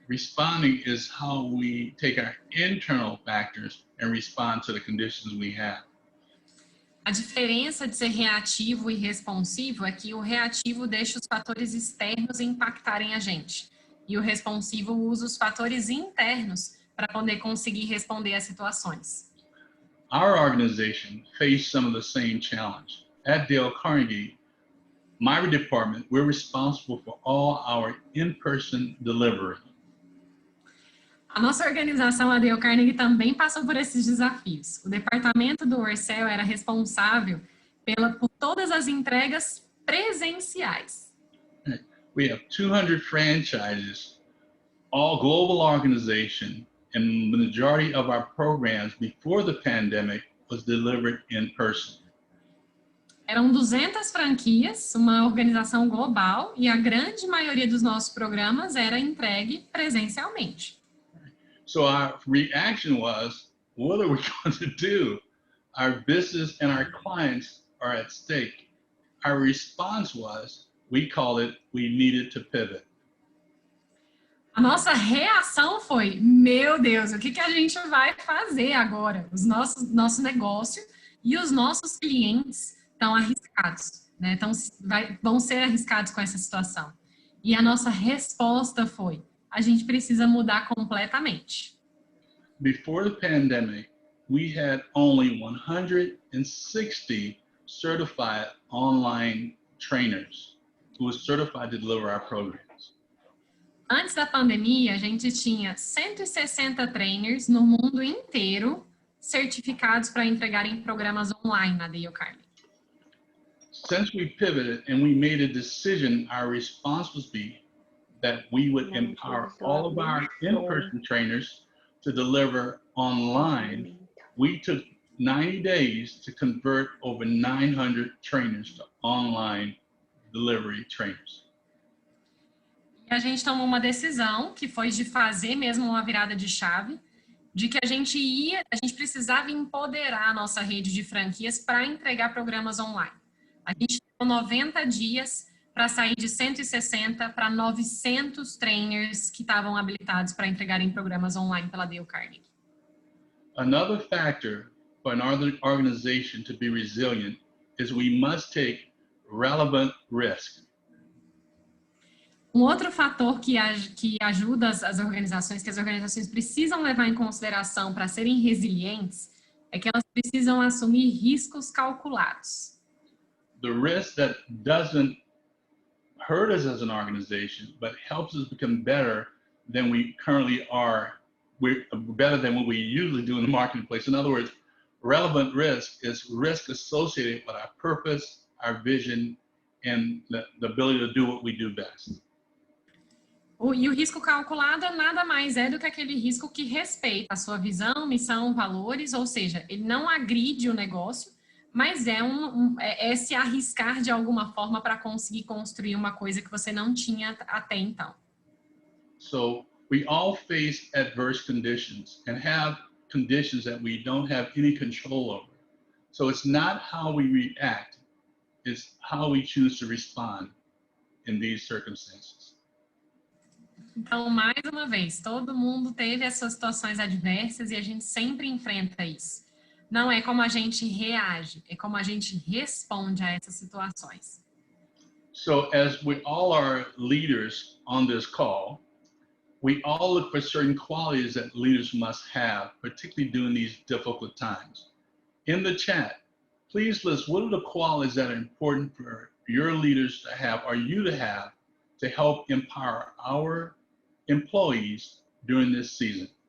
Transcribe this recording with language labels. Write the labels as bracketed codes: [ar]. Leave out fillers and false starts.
[en] Responding is how we take our internal factors and respond to the conditions we have. [pt] A diferença de ser reativo e responsivo é que o reativo deixa os fatores externos impactarem a gente. E o responsivo usa os fatores internos para poder conseguir responder às situações. [en] Our organization faced some of the same challenge. At Dale Carnegie, my department, we're responsible for all our in-person delivery. [pt] A nossa organização, a Dale Carnegie, também passou por esses desafios. O departamento do Ursel era responsável por todas as entregas presenciais. [en] We have 200 franchises, all global organization, and the majority of our programs before the pandemic was delivered in person. [pt] Eram 200 franquias, uma organização global, e a grande maioria dos nossos programas era entregue presencialmente. [en] So our reaction was, what are we going to do? Our business and our clients are at stake. Our response was, we needed to pivot. [pt] A nossa reação foi, meu Deus, o que a gente vai fazer agora? Nosso negócio e os nossos clientes estão arriscados, né? Vão ser arriscados com essa situação. E a nossa resposta foi, a gente precisa mudar completamente. [en] Before the pandemic, we had only 160 certified online trainers who were certified to deliver our programs. [pt] Antes da pandemia, a gente tinha 160 trainers no mundo inteiro certificados para entregarem programas online na Dale Carnegie. [en] Since we pivoted and we made a decision, our response that we would empower all of our in-person trainers to deliver online. We took 90 days to convert over 900 trainers to online delivery trainers. [pt] E a gente tomou uma decisão que foi de fazer mesmo uma virada de chave, de que a gente precisava empoderar a nossa rede de franquias para entregar programas online. A gente deu 90 dias para sair de 160 para 900 trainers que estavam habilitados para entregarem programas online pela Dale Carnegie. [en] Another factor for an organization to be resilient is we must take relevant risk. [pt] Um outro fator que ajuda as organizações, que as organizações precisam levar em consideração para serem resilientes, é que elas precisam assumir riscos calculados. [en] The risk that doesn't hurt us as an organization, but helps us become better than we currently are. We're better than what we usually do in the marketplace. In other words, relevant risk is risk associated with our purpose, our vision, and the ability to do what we do best. [pt] E o risco calculado nada mais é do que aquele risco que respeita a sua visão, missão, valores, ou seja, ele não agride o negócio, mas é se arriscar de alguma forma para conseguir construir uma coisa que você não tinha até então. [en] So we all face adverse conditions and have conditions that we don't have any control over. So it's not how we react, it's how we choose to respond in these circumstances. [pt] Então, mais uma vez, todo mundo teve as suas situações adversas e a gente sempre enfrenta isso. Não é como a gente reage, é como a gente responde a essas situações. [en] So as we all are leaders on this call, we all look for certain qualities that leaders must have, particularly during these difficult times. In the chat, please list what are the qualities that are important for your leaders to have, or you to have, to help empower our employees during this season.